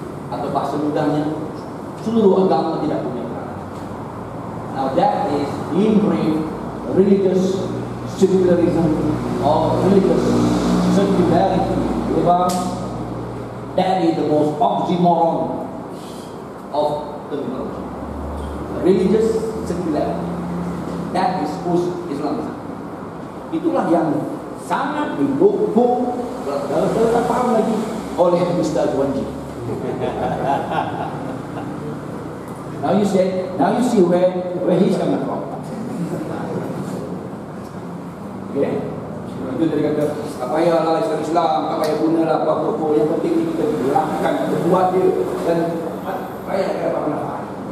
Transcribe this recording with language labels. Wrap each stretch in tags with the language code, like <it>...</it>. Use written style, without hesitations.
<ms>Atau bahasa mudahnya, seluruh agama tidak punya peranan.</ms> <en>Now that is ingrained religious secularism or religious secularity. That is the most oxymoron of terminology. Religious secularity. That is post-Islamism.</en> <ms>Itulah yang sangat didukung, tak paham lagi, oleh Ustaz Wanji.</ms> <en>Now you see where he's coming from.</en> <ms>Okay? Itu dia kata, tak payahlah Islam, tak payah gunalah apa-apa, yang penting kita gerakkan, kita buat dia, dan tak payah apa-apa nak.</ms>